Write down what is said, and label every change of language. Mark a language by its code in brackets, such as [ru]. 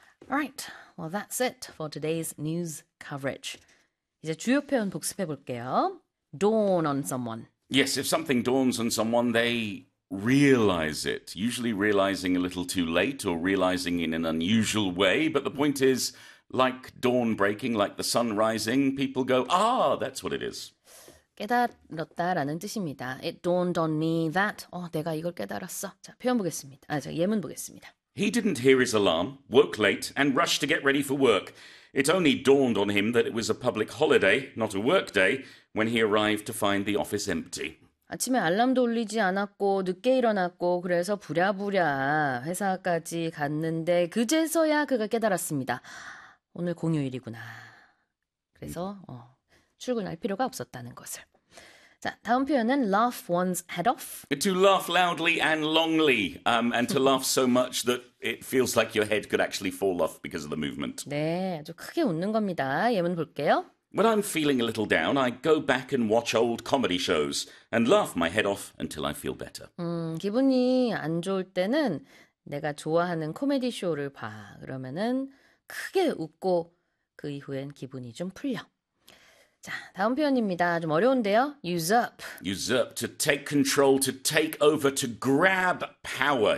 [en] Alright, well that's it for today's news coverage. [ko] 이제 주요 표현 복습해 볼게요. [en] Dawn on someone. Yes, if something dawns on someone, they realize it. Usually realizing a little too late or realizing in an unusual way. But the point is, like dawn breaking, like the sun rising, people go, ah, that's what it is. [ko] 깨달았다라는 뜻입니다. [en] It dawned on me that [ko] 내가 이걸 깨달았어. 자, 표현 보겠습니다. 자, 예문 보겠습니다. [en] He didn't hear his alarm, woke late, and rushed to get ready for work. It only dawned on him that it was a public holiday, not a work day, when he arrived to find the office empty. [ko] 아침에 알람도 울리지 않았고 늦게 일어났고 그래서 부랴부랴 회사까지 갔는데 그제서야 그가 깨달았습니다. 오늘 공휴일이구나. 그래서 출근할 필요가 없었다는 것을. 자, 다음 표현은 [en] laugh one's head off. To laugh loudly and longly. And to laugh so much that it feels like your head could actually fall off because of the movement. [ko] 네, 아주 크게 웃는 겁니다. 예문 볼게요. [en] When I'm feeling a little down, I go back and watch old comedy shows and laugh my head off until I feel better. [ko] 기분이 안 좋을 때는 내가 좋아하는 코미디 쇼를 봐. 그러면은 크게 웃고 그 이후엔 기분이 좀 풀려. 자, 다음 표현입니다. 좀 어려운데요. Usurp. [en] Usurp, to take control, to take over, to grab power.